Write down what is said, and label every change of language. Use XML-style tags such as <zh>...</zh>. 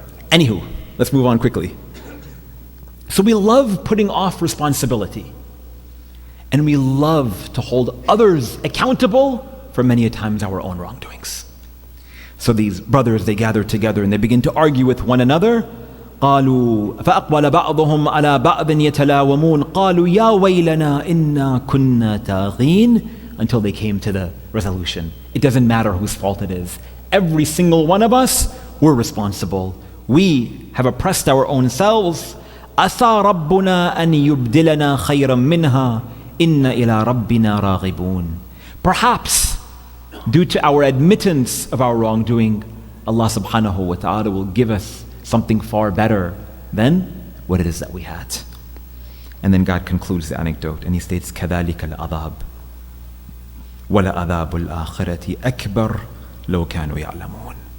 <en>Anywho, let's move on quickly. So we love putting off responsibility. And we love to hold others accountable for many a times our own wrongdoings. So these brothers, they gather together and they begin to argue with one another.</en> <ar>قالوا فأقبل بعضهم على بعض يتلاومون قالوا يا ويلنا إنا كنا طاغين,</ar> <en>until they came to the resolution. It doesn't matter whose fault it is. Every single one of us, we're responsible. We have oppressed our own selves.</en> <ar>عسى ربنا أن يبدلنا خيرا منها إن إلى ربنا راغبون.</ar> <en>Perhaps, due to our admittance of our wrongdoing, Allah subhanahu wa ta'ala will give us something far better than what it is that we had. And then God concludes the anecdote and He states,</en> <ar>كَذَلِكَ الْعَذَابُ وَلَعَذَابُ الْآخِرَةِ أَكْبَرُ لَوْ كَانُوا يَعْلَمُونَ.</ar>